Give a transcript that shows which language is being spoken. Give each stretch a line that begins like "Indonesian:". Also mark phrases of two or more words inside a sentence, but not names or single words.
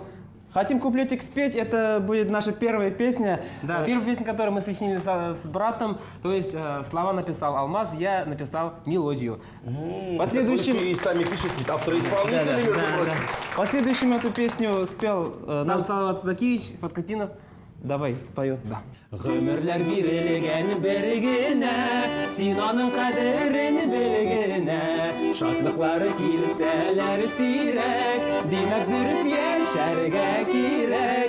Russian: Хотим куплетик спеть, это будет наша первая песня. Да, первая песня, которую мы сочинили с братом, то есть слова написал Алмаз, я написал мелодию. Последующим... Вы еще и сами пишете, авторы исполнители, между прочим. Последующим эту песню спел Сам Салават Закиевич, Подкатинов. Давай, споет. Да.
Tatar: Гомерлер бирелеген бергене, Синаның кадерен белгене, Шатлыклары килселер сирек, Димәк дөрес яшәргә кирәк.